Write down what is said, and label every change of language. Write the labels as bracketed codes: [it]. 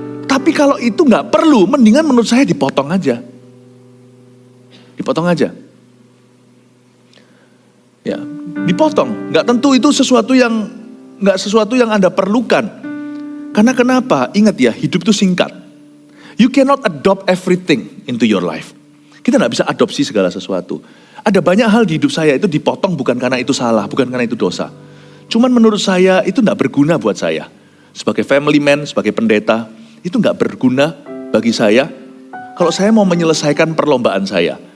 [id] Tapi kalau itu nggak perlu, mendingan menurut saya dipotong aja. Dipotong aja. Ya, dipotong. Nggak tentu itu sesuatu yang Anda perlukan. Karena kenapa? Ingat ya, hidup itu singkat. [en] You cannot adopt everything into your life. [id] Kita nggak bisa adopsi segala sesuatu. Ada banyak hal di hidup saya itu dipotong bukan karena itu salah, bukan karena itu dosa. Cuman menurut saya itu gak berguna buat saya. Sebagai family man, sebagai pendeta, itu gak berguna bagi saya. Kalau saya mau menyelesaikan perlombaan saya